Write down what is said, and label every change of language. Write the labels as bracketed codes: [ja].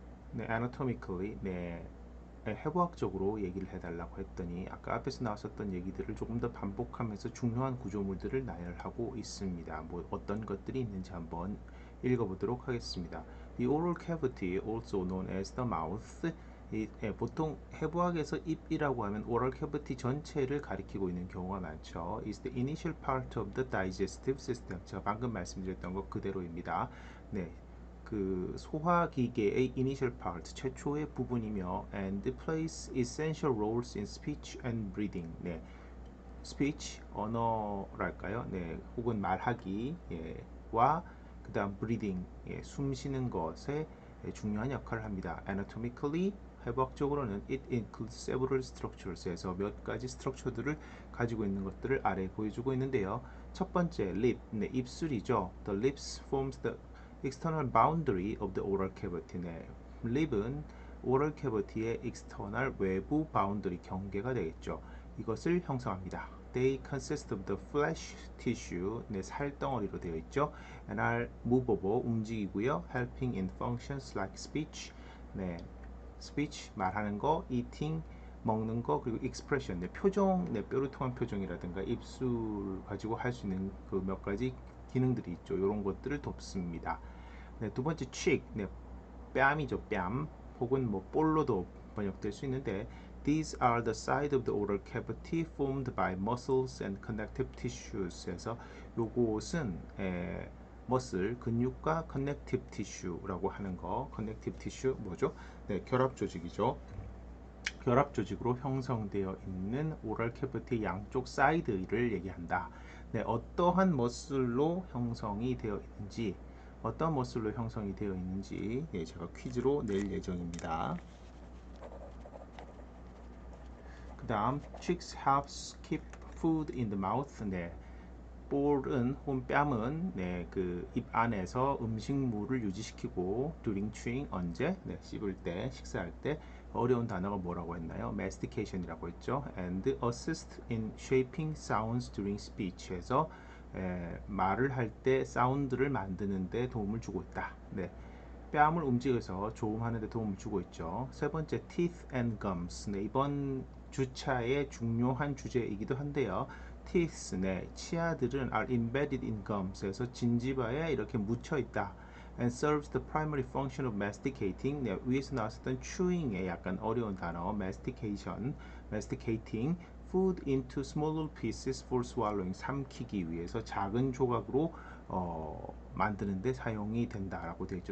[ko] 네, anatomically. 네, 해부학적으로 얘기를 해달라고 했더니 아까 앞에서 나왔었던 얘기들을 조금 더 반복하면서 중요한 구조물들을 나열하고 있습니다. 뭐 어떤 것들이 있는지 한번 읽어보도록 하겠습니다. [en] The oral cavity, also known as the mouth, [ko] 보통 해부학에서 입이라고 하면 oral cavity 전체를 가리키고 있는 경우가 많죠. [en] is the initial part of the digestive system. [ko] 제가 방금 말씀드렸던 것 그대로입니다. 네, 그 소화기계의 initial part, 최초의 부분이며 [en] and plays essential roles in speech and breathing. [ko] 네, speech, 언어랄까요? 네, 혹은 말하기, 와 그다음 breathing, 숨 쉬는 것에 중요한 역할을 합니다. Anatomically, 해부학적으로는 [en] it includes several structures [ko] 에서 몇 가지 스트럭처들을 가지고 있는 것들을 아래 보여주고 있는데요. 첫 번째, lip, 네, 입술이죠. [en] The lips forms the external boundary of the oral cavity. [ko] 네, 립은 oral cavity의 external 외부 boundary 경계가 되겠죠. 이것을 형성합니다. [en] They consist of the flesh tissue, 네, [ko] 살덩어리로 되어 있죠. [en] And are movable, [ko] 움직이고요. [en] Helping in functions like speech, [ko] 네, speech, 말하는 거, eating, 먹는 거, 그리고 expression, 네, 표정, 네, 뼈를 통한 표정이라든가 입술 가지고 할 수 있는 그 몇 가지 기능들이 있죠. 이런 것들을 돕습니다. 네, 두 번째 cheek, 네, 뺨이죠. 뺨 혹은 뭐 볼로도 번역될 수 있는데 [en] These are the side of the oral cavity formed by muscles and connective tissues. [ko] 해서 요것은 머슬, 근육과 connective tissue라고 하는 거. connective tissue 뭐죠? 네, 결합 조직이죠. 결합 조직으로 형성되어 있는 오럴 캐비티 양쪽 사이드를 얘기한다. 네, 어떠한 머슬로 형성이 되어 있는지, 어떤 머슬로 형성이 되어 있는지 제가 퀴즈로 낼 예정입니다. 그 다음, [en] cheeks helps keep food in the mouth. [ko] 네, 볼은 혹은 뺨은 그 입 안에서 음식물을 유지시키고 [en] during chewing [ko] 언제? 네, 씹을 때, 식사할 때. 어려운 단어가 뭐라고 했나요? mastication이라고 했죠. [en] and assist in shaping sounds during speech [ko] 해서 말을 할 때 사운드를 만드는 데 도움을 주고 있다. 네. 뺨을 움직여서 조음하는 데 도움을 주고 있죠. 세 번째, [en] teeth and gums. [ko] 네, 이번 주차의 중요한 주제이기도 한데요. teeth, 네, 치아들은 [en] are embedded in gums [ko] 에서 진지바에 이렇게 묻혀 있다. [en] and serves the primary function of masticating. 네, [ko] 위에서 나왔었던 [en] chewing의 [ko] 약간 어려운 단어, [en] mastication, masticating food into smaller pieces for swallowing. [ko] 삼키기 위해서 작은 조각으로 만드는데 사용이 된다라고 되어 있죠.